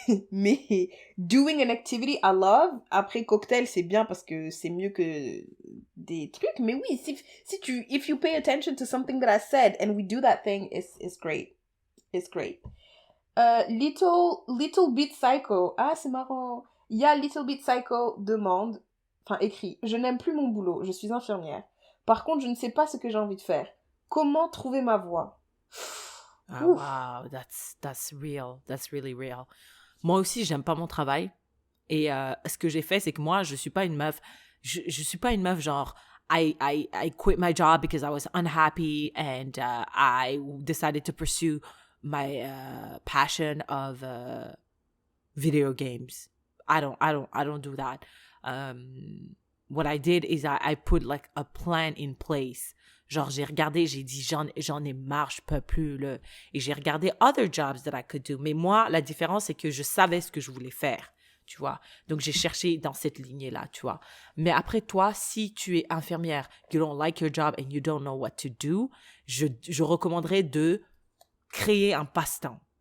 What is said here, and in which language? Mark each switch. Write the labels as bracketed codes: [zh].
[fr] Mais [en] doing an activity I love, [fr] après cocktail, c'est bien parce que c'est mieux que des trucs. Mais oui, si tu, [en] if you pay attention to something that I said and we do that thing, it's great. It's great. Little Bit Psycho. [fr] Ah, c'est marrant. Il y a Little Bit Psycho demande, enfin écrit, je n'aime plus mon boulot, je suis infirmière. Par contre, je ne sais pas ce que j'ai envie de faire. Comment trouver ma voie? [en] Oh, wow, that's real. That's really real. [fr] Moi aussi, j'aime pas mon travail. Et ce que j'ai fait, c'est que moi, je suis pas une meuf. Je suis pas une meuf genre [en] I quit my job because I was unhappy and I decided to pursue my passion of video games. I don't do that. What I did is I put like a plan in place. [fr] Genre, j'ai regardé, j'ai dit, j'en ai marre, je peux plus, et j'ai regardé [en] other jobs that I could do. [fr] Mais moi, la différence, c'est que je savais ce que je voulais faire, tu vois. Donc, j'ai cherché dans cette lignée-là, tu vois. Mais après, toi, si tu es infirmière, [en] you don't like your job and you don't know what to do, [fr] je recommanderais de créer un passe-temps.